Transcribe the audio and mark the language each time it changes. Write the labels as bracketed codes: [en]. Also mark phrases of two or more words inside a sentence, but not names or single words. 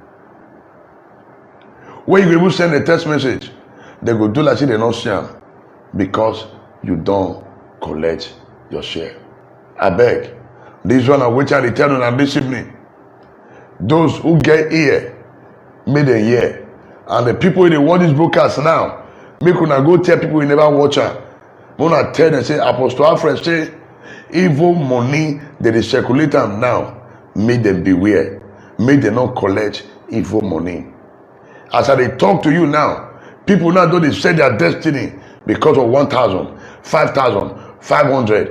[pcm] When you will send a text message, they will do like they not see them because you don't collect your share. I beg, this one of which I tell you now this evening, those who get ear, make them hear. And the people in the watch this broadcast now, make una go tell people you never watch her. Una tell them say Apostle Alfred say evil money that is circulate them now, make them beware. Make them not collect evil money. As I talk to you now, people now don't they sell their destiny because of 1,000, 5,000, 500.